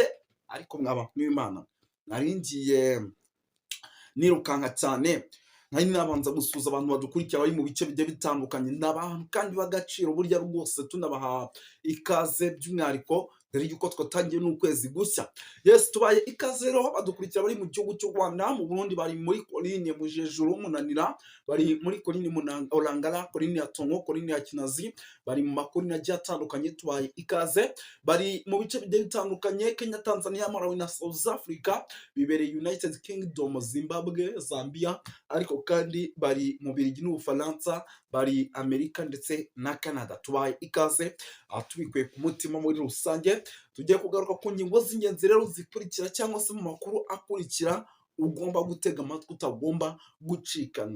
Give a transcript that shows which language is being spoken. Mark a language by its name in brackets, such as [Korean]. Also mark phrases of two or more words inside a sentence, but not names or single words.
[Kinyarwanda] Ariko mwaba n'Imana, nari ngiye nirukanka cyane, nari nabanza gusuza abantu badukurikira bari mu bice bigiye bitandukanye, n'abantu kandi b'agaciro burya rwose, tunabaha ikaze by'umwihariko dore yuko twatangiye n'ukwezi gushya. [English] Yes, [Kinyarwanda] tubaye ikaze rero badukurikira bari mu gihugu cy'u Rwanda, mu Burundi bari muri Coline Mujejuru Munanira, bari muri Coline Orangara, Coline ya Tongo, Coline ya Kinazi, bari mu makorine agiye atandukanye, tubaye ikaze. Bari mu bice bigiye bitandukanye, Kenya, Tanzania, Malawi na South Africa, bibereye United Kingdom, Zimbabwe, Zambia, ariko kandi bari mu Bubiligi n'Ubufaransa, bari Amerika ndetse na Canada. Tubaye ikaze tubikuye ku mutima muri rusange. Tugiye kugaruka ku ngingo z'ingenzi rero zikurikira, cyangwa se mu makuru akurikira ugomba gutega amatwi, utagomba gucikanya.